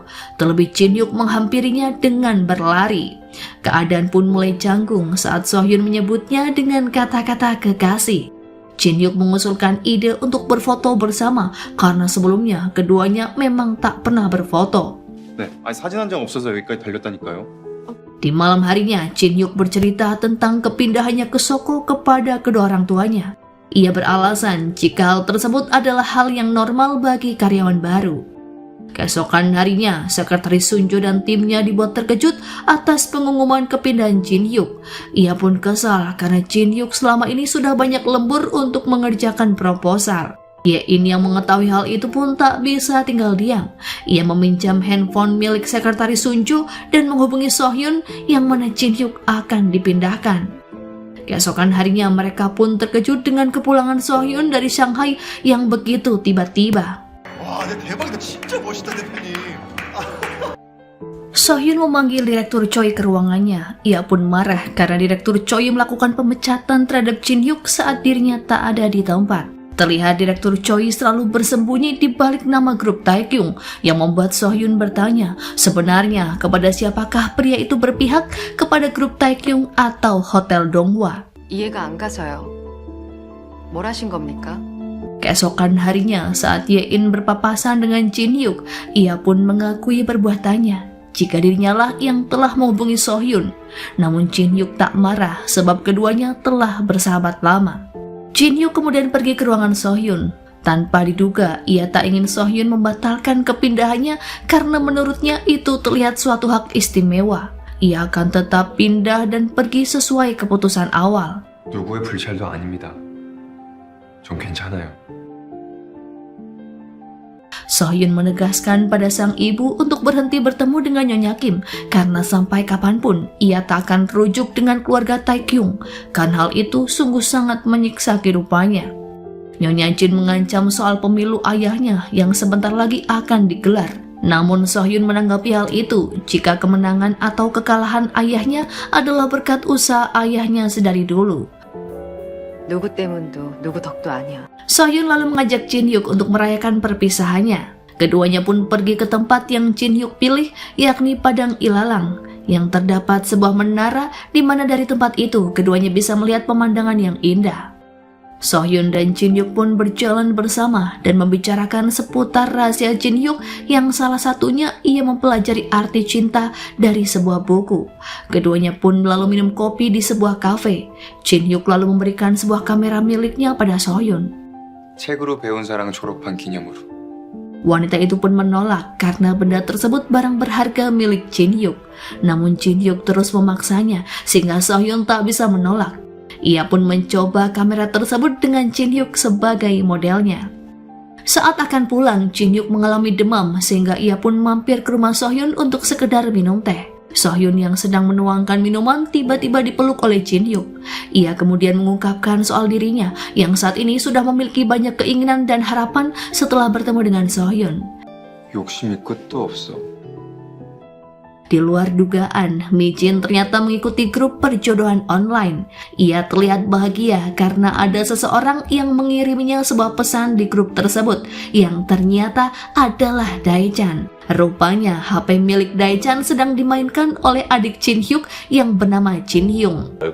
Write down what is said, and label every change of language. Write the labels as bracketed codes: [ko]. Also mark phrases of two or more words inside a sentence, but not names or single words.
[id] Terlebih Jin Hyuk menghampirinya dengan berlari. Keadaan pun mulai canggung saat Sohyun menyebutnya dengan kata-kata kekasih. Jin Hyuk mengusulkan ide untuk berfoto bersama karena sebelumnya keduanya memang tak pernah berfoto. [ko] 네, 아니 사진 한 장 없어서 여기까지 달렸다니까요. [id] Di malam harinya, Jin Hyuk bercerita tentang kepindahannya ke Soko kepada kedua orang tuanya. Ia beralasan jika hal tersebut adalah hal yang normal bagi karyawan baru. Keesokan harinya, Sekretaris Sunjo dan timnya dibuat terkejut atas pengumuman kepindahan Jin Hyuk. Ia pun kesal karena Jin Hyuk selama ini sudah banyak lembur untuk mengerjakan proposal. Ye-in yang mengetahui hal itu pun tak bisa tinggal diam. Ia meminjam handphone milik Sekretaris Sunjo dan menghubungi Sohyun yang mana Jin Hyuk akan dipindahkan. Keesokan harinya mereka pun terkejut dengan kepulangan Sohyun dari Shanghai yang begitu tiba-tiba. [ko] 와, 대박이다. 진짜 멋있다, 대표님. [id] Sohyun memanggil Direktur Choi ke ruangannya. Ia pun marah karena Direktur Choi melakukan pemecatan terhadap Jin Hyuk saat dirinya tak ada di tempat. Terlihat Direktur Choi selalu bersembunyi di balik nama grup Taekyung yang membuat Sohyun bertanya sebenarnya kepada siapakah pria itu berpihak, kepada grup Taekyung atau Hotel Donghwa. [ko] 이해가 안 가서요. 뭘 하신 겁니까? [id] Keesokan harinya saat Ye-in berpapasan dengan Jin Hyuk, ia pun mengakui perbuatannya jika dirinya lah yang telah menghubungi Sohyun. Namun Jin Hyuk tak marah sebab keduanya telah bersahabat lama. Jin Hyuk kemudian pergi ke ruangan Sohyun. Tanpa diduga, ia tak ingin Sohyun membatalkan kepindahannya karena menurutnya itu terlihat suatu hak istimewa. Ia akan tetap pindah dan pergi sesuai keputusan awal. [ko] 누구의 불찰도 아닙니다. 전 괜찮아요. [id] Sohyun menegaskan pada sang ibu untuk berhenti bertemu dengan Nyonya Kim karena sampai kapanpun ia tak akan rujuk dengan keluarga Taekyung, kan hal itu sungguh sangat menyiksa kehidupannya. Nyonya Jin mengancam soal pemilu ayahnya yang sebentar lagi akan digelar. Namun Sohyun menanggapi hal itu jika kemenangan atau kekalahan ayahnya adalah berkat usaha ayahnya sedari dulu. [ko] 누구 때문도 누구 덕도 아니야. [id] Sohyun lalu mengajak Jin Hyuk untuk merayakan perpisahannya. Keduanya pun pergi ke tempat yang Jin Hyuk pilih, yakni Padang Ilalang, yang terdapat sebuah menara di mana dari tempat itu keduanya bisa melihat pemandangan yang indah. Sohyun dan Jin Hyuk pun berjalan bersama dan membicarakan seputar rahasia Jin Hyuk yang salah satunya ia mempelajari arti cinta dari sebuah buku. Keduanya pun lalu minum kopi di sebuah kafe. Jin Hyuk lalu memberikan sebuah kamera miliknya pada Sohyun. [ko] 책으로 배운 사랑 졸업한 기념으로. [id] Wanita itu pun menolak karena benda tersebut barang berharga milik Jin Hyuk. Namun Jin Hyuk terus memaksanya sehingga Sohyun tak bisa menolak. Ia pun mencoba kamera tersebut dengan Jin Hyuk sebagai modelnya. Saat akan pulang, Jin Hyuk mengalami demam sehingga ia pun mampir ke rumah Sohyun untuk sekedar minum teh. Sohyun yang sedang menuangkan minuman tiba-tiba dipeluk oleh Jin Hyuk. Ia kemudian mengungkapkan soal dirinya yang saat ini sudah memiliki banyak keinginan dan harapan setelah bertemu dengan Sohyun. [ko] 욕심이 끝도 없어. [id] Di luar dugaan, Mi Jin ternyata mengikuti grup perjodohan online. Ia terlihat bahagia karena ada seseorang yang mengiriminya sebuah pesan di grup tersebut yang ternyata adalah Dae-chan. Rupanya HP milik Dae-chan sedang dimainkan oleh adik Jin Hyuk yang bernama Jin Hyung.